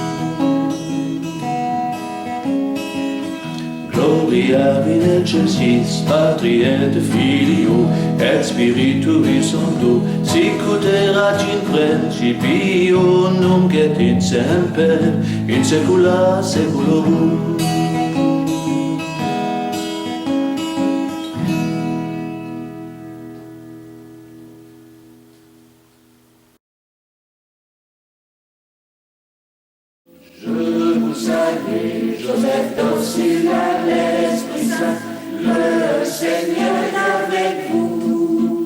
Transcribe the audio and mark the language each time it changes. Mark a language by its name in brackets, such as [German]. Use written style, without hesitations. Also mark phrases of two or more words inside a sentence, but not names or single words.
[Latin] Gloria in excelsis Patri et Filio et Spiritui Sancto, sic ut erat in principio, nunc et in semper, in saecula saeculorum. [French] Je vous salue, Joseph docile à l'Esprit Saint, le Seigneur est avec vous.